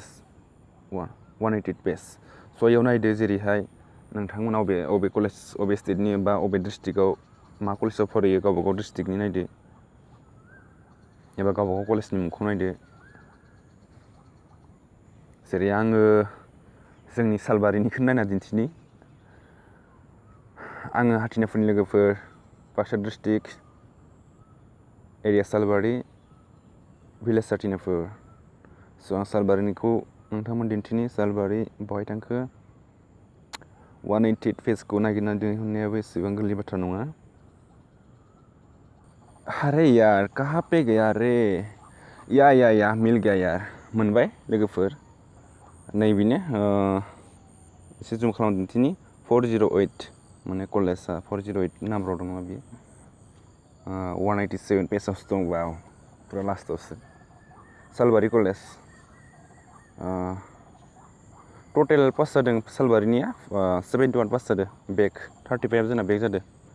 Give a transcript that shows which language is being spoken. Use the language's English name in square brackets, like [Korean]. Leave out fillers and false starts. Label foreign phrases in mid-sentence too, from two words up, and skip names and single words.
[Bodo] पेज इयाव नायदो जेरैहाय नोंथांमोना अबे कलेज अबे स्टेटनि बा अबे डिस्ट्रिक्टआव मा कलेजाव फरायो गावबागाव डिस्ट्रिक्टनि नायदो एबा गावबागाव कलेजनि मुंखौ नायदो जेरै आङो जोंनि सालबारिनिखौनो नायना दिन्थिनि आङो हाथिनाफोरनि लोगोफोर बाक्सा डिस्ट्रिक्ट एरिया सालबारि भिलेज 39 स' आं सालबारिनिखौ नोंथांमोन दिन्थिनि सालबारि बहाय थांखो 188 पेजखौ नागिरना दिहुननायाबो एसेबां गोरलै बाथ्रा नङा [Hindi] अरे यार कहाँ पे गया रे या मिल गया यार [Bodo] मोनबाय लोगोफोर नैबेनो एसे जुम खालामना दिन्थिनि 408 माने कलेजआ 408 नाम्बाराव दङ बियो 187 पेजावसो दं वाव पुरा लास्टआवसो सालबारि कलेज टटेल पास जादों सालबारिनिया 71 पास जादों बेक 35 जोंना बेक जादों